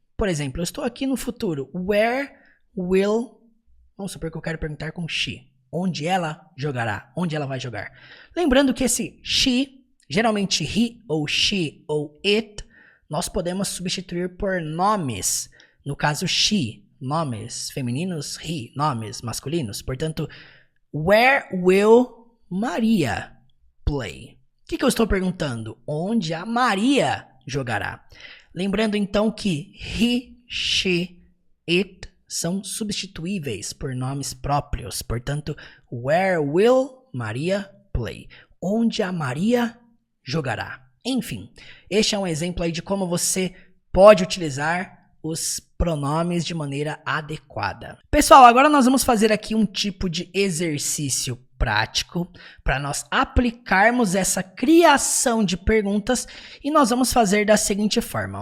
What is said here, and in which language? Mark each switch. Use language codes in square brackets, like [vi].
[pt] Por exemplo, eu estou aqui no futuro, where will, vamos supor que eu quero perguntar com she, onde ela jogará, onde ela vai jogar. Lembrando que esse she, geralmente he ou she ou it, nós podemos substituir por nomes, no caso she. Nomes femininos, he, nomes masculinos. Portanto, [en] where will Maria play? [pt] O que eu estou perguntando? Onde a Maria jogará? Lembrando então que he, she, it são substituíveis por nomes próprios. Portanto, [en] where will Maria play? [pt] Onde a Maria jogará? Enfim, este é um exemplo aí de como você pode utilizar os pronomes de maneira adequada. Pessoal, agora nós vamos fazer aqui um tipo de exercício prático para nós aplicarmos essa criação de perguntas e nós vamos fazer da seguinte forma.